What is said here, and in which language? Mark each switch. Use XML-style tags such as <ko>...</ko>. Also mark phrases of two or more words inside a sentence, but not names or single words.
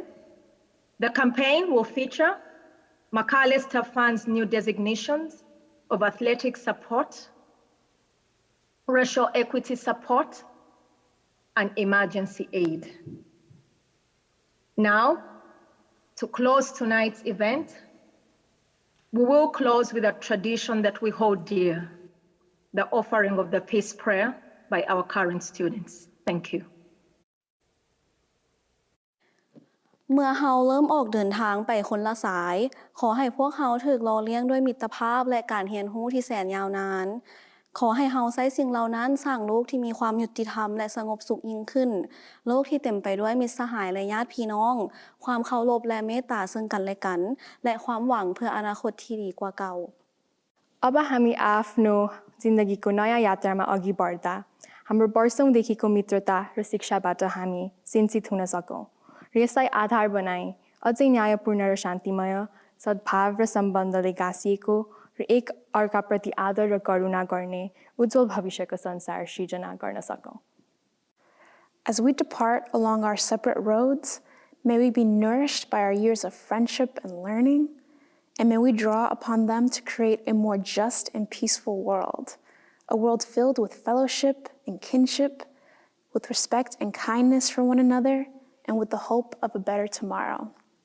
<en>The campaign will feature McAllister Fund's new designations of athletic support, racial equity support, and emergency aid. Now, to close tonight's event, we will close with a tradition that we hold dear, the offering of the peace prayer by our current students. Thank you.</en> <th>เมื่อเฮาเริ่มออกเดินทางไปคนละสายขอให้พวกเฮาถูกหล่อเลี้ยงด้วยมิตรภาพและการเรียนรู้ที่แสนยาวนานขอให้เฮาใช้สิ่งเหล่านั้นสร้างโลกที่มีความยุติธรรมและสงบสุขยิ่งขึ้นโลกที่เต็มไปด้วยมิตรสหายและญาติพี่น้องความเคารพและเมตตาซึ่งกันและกันและความหวังเพื่ออนาคตที่ดีกว่าเก่า</th> <ne>अब हामी आफ्नो जिन्दगीको नयाँ यात्रामा अघि बढ्दा हाम्रो वर्षौंदेखिको मित्रता र शिक्षाबाट हामी सिन्चित हुन सकौं र यसलाई आधार बनाई अझै न्यायपूर्ण र शान्तिमय सद्भाव र सम्बन्धले गाँसिएको र एक अर्काप्रति आदर र करुणा गर्ने उज्जवल भविष्यको संसार सृजना गर्न सकौं.</ne> <en>As we depart along our separate roads, May we be nourished by our years of friendship and learning, and may we draw upon them to create a more just and peaceful world, a world filled with fellowship and kinship, with respect and kindness for one another, and with the hope of a better tomorrow.</en>